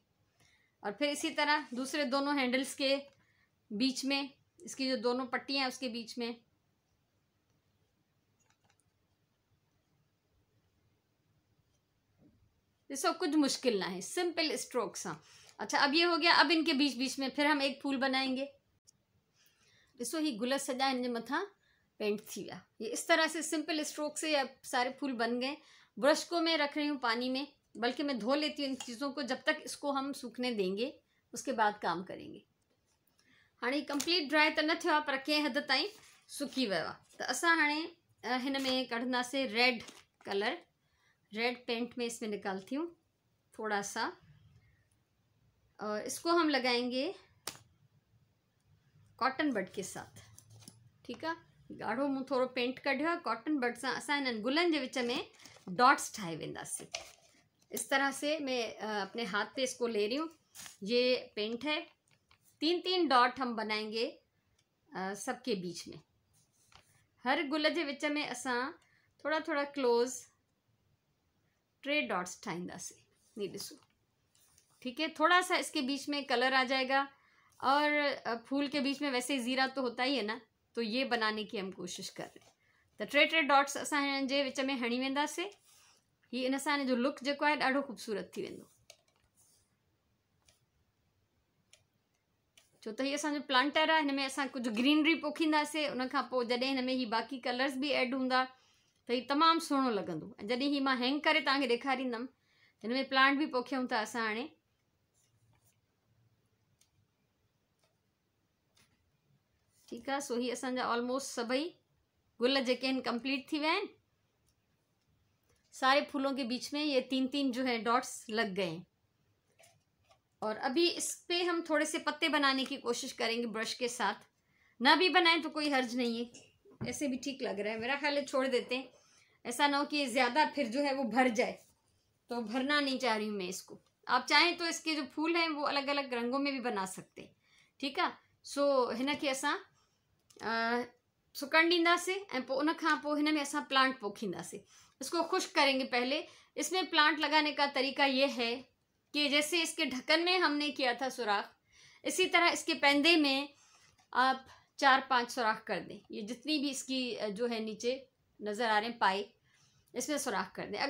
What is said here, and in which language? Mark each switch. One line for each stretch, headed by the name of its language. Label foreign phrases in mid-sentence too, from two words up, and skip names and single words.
Hindi: और फिर इसी तरह दूसरे दोनों हैंडल्स के बीच में, इसकी जो दोनों पट्टियाँ हैं उसके बीच में। इसको कुछ मुश्किल ना है,
English: simple strokes.
Hindi: हाँ, अच्छा, अब ये हो गया। अब इनके बीच बीच में फिर हम एक फूल बनाएंगे।
Sindhi: ॾिसो ही गुल सॼा हिन जे मथां पेंट थी विया।
Hindi: ये इस तरह से
English: simple stroke
Hindi: से अब सारे फूल बन गए। ब्रश को मैं रख रही हूँ पानी में, बल्कि मैं धो लेती हूँ इन चीज़ों को। जब तक इसको हम सूखने देंगे उसके बाद काम करेंगे।
Sindhi: हाणे
English: complete dry
Sindhi: तो न थियो आहे, पर कंहिं हद ताईं सुकी वियो आहे। त असां हाणे हिन में कढंदासीं
English: red colour. red paint
Hindi: में इसमें निकालती हूँ थोड़ा सा, और इसको हम लगाएंगे
English: cotton bud
Hindi: के साथ। ठीक है।
Sindhi: गाढ़ो मूं थोड़ो पेंट कढियो आहे।
English: cotton bud
Sindhi: सां असां हिननि गुलनि जे विच में डॉट्स ठाहे वेंदासीं।
Hindi: इस तरह से मैं अपने हाथ पे इसको ले रही हूँ। ये पेंट है। 3-3 डॉट हम बनाएंगे सबके बीच में।
Sindhi: हर गुल के विच में असां थोड़ा थोड़ा
English: close 3 dots
Sindhi: ठाहींदासीं। ये ॾिसो।
Hindi: ठीक है। थोड़ा सा इसके बीच में कलर आ जाएगा, और फूल के बीच में वैसे ज़ीरा तो होता ही है ना, तो ये बनाने की हम कोशिश कर रहे हैं।
Sindhi: तो 3 डॉट्स असां हिननि जे विच में हणी वेंदासीं। ही इन सां जो लुक जेको आहे ॾाढो ख़ूबसूरत थी वेंदो। छो त हीअ असांजो प्लांटर आहे, हिन में असां कुझु ग्रीनरी पोखींदासीं। उन खां पोइ जॾहिं हिन में ही बाक़ी कलर्स भी ऐड हूंदा त हीउ तमामु सुहिणो लॻंदो। ऐं जॾहिं ही मां हैंग करे तव्हांखे ॾेखारींदमि, हिन में प्लांट भी पोखियूं था असां हाणे।
Hindi: ठीक है।
Sindhi: सो ही असांजा ऑलमोस्ट सभई गुल जेके आहिनि कंप्लीट थी विया आहिनि।
Hindi: सारे फूलों के बीच में ये 3-3 जो है डॉट्स लग गए हैं। और अभी इस पे हम थोड़े से पत्ते बनाने की कोशिश करेंगे ब्रश के साथ। ना भी बनाएं तो कोई हर्ज नहीं है, ऐसे भी ठीक लग रहा है। मेरा ख्याल है छोड़ देते हैं, ऐसा ना हो कि ज़्यादा फिर जो है वो भर जाए, तो भरना नहीं चाह रही हूँ मैं इसको। आप चाहें तो इसके जो फूल हैं वो अलग अलग रंगों में भी बना सकते हैं। ठीक है।
Sindhi: सो हिन खे असां सुकण ॾींदासीं, ऐं पोइ उन खां पोइ हिन में असां प्लांट पोखींदासीं।
Hindi: इसको खुश्क करेंगे पहले। इसमें प्लांट लगाने का तरीका ये है कि जैसे इसके ढक्कन में हमने किया था सुराख, इसी तरह इसके पैंदे में आप 4-5 सुराख कर दें। ये जितनी भी इसकी जो है नीचे नज़र आ रहे हैं पाए, इसमें सुराख कर दें।